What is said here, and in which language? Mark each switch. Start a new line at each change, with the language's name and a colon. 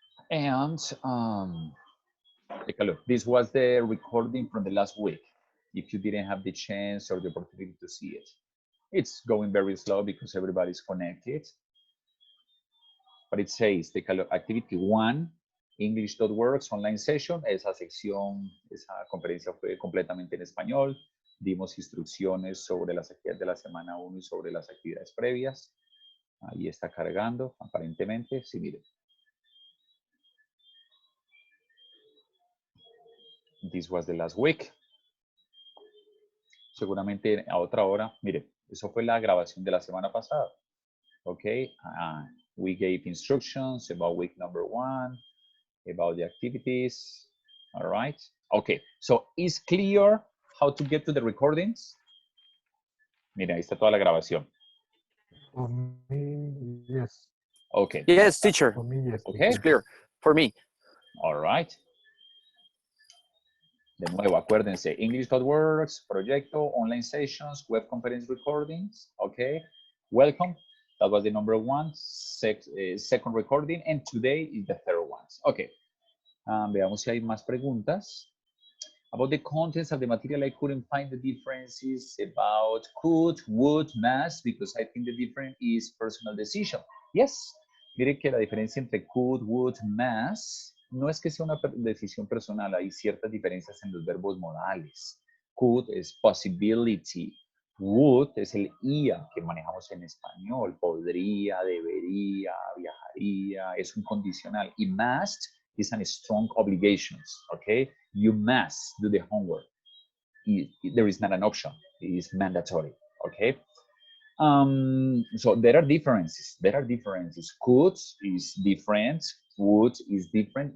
English: And take a look. This was the recording from the last week. If you didn't have the chance or the opportunity to see it, it's going very slow because everybody's connected. But it says, take a look, activity 1, English.works, online session.
Spanish: Esa sección, esa conferencia fue completamente en español. Dimos instrucciones sobre las actividades de la semana 1 y sobre las actividades previas. Ahí está cargando, aparentemente. Sí, miren.
English: This was the last week.
Spanish: Seguramente a otra hora, mire, eso fue la grabación de la semana pasada. Ok,
English: We gave instructions about week number 1, about the activities. All right. Okay. So is clear how to get to the recordings?
Spanish: Mira, ahí está toda la grabación.
English: For me, yes. Okay. Yes, teacher. For me, yes. Okay. It's clear for me. All right.
Spanish: De nuevo, acuérdense, English.works, Proyecto, online sessions, web conference recordings, okay? Welcome.
English: That was the number 1, second recording, and today is the third one. Okay.
Spanish: Veamos si hay más preguntas.
English: About the contents of the material, I couldn't find the differences about could, would, must, because I think the difference is personal decision. Yes.
Spanish: Mire que la diferencia entre could, would, must, no es que sea una decisión personal, hay ciertas diferencias en los verbos modales. Could es possibility, would es el ia que manejamos en español, podría, debería, viajaría, es un condicional.
English: Y must is a strong obligations, okay? You must do the homework. There is not an option, it is mandatory, okay? So there are differences. Could is different. Would is different.